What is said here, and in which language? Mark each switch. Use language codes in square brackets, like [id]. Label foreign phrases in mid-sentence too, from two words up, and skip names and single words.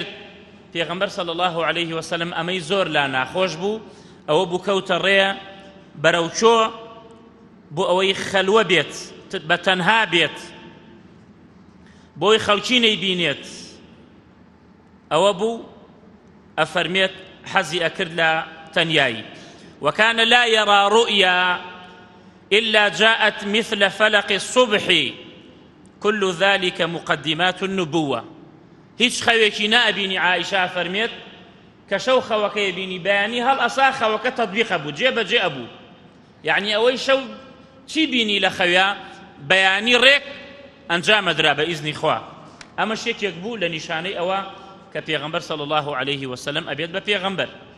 [ckb] پێغەمبەر [ar] صلی الله عليه وسلم [ckb] ئەمەی زۆر لا ناخۆش بوو، ئەوە بوو کەوتە ڕێ بەرەوچۆ بۆ ئەوەی خەلوە بێت، بە تەنها بێت، بۆی خەڵکی نەیبینێت. ئەوە بوو ئەفەرمێت حەزی ئەکرد لە تەنیایی. [ar] وكان لا يرى رؤيا إلا جاءت مثل فلق الصبح كل ذلك مقدمات النبوة. [ckb] هیچ خەوێکی نابینی. عائشە فەرمێت کە شەو خەوەکەی بینی بەیانی هەڵ ئەسا خەوەکە تەطبیقە بوو، جێبەجێ ئەبوو. یعنی ئەوەی شەو چی بینی لە خەویا بەیانی ڕێک ئەنجامەدرا بە ئیزنی خوا. ئەمەش یەکێک بوو لە نیشانەی ئەوە کە پێغەمبەر [ar] صلی الله عليه وسلم [ckb] ئەبێت بە پێغەمبەر.